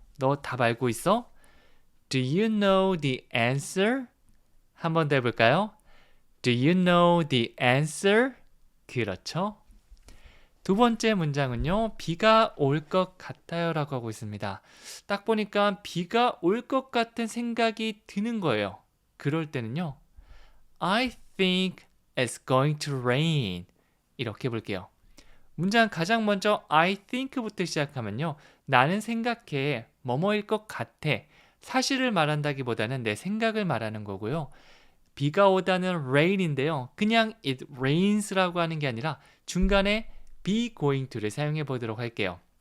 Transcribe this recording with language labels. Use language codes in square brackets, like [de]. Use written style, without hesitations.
[ko] 너 답 알고 있어? [en] Do you know the answer? [ko] 한 번 더 해볼까요? [en] Do you know the answer? [ko] 그렇죠. 두 번째 문장은요. 비가 올 것 같아요 라고 하고 있습니다. 딱 보니까 비가 올 것 같은 생각이 드는 거예요. 그럴 때는요. [en] I think it's going to rain. [ko] 이렇게 볼게요. 문장 가장 먼저 I think부터 시작하면요. 나는 생각해 뭐뭐일 것 같아. 사실을 말한다기보다는 내 생각을 말하는 거고요. 비가 오다는 rain인데요. 그냥 it rains라고 하는 게 아니라 중간에 be going to를 사용해 보도록 할게요.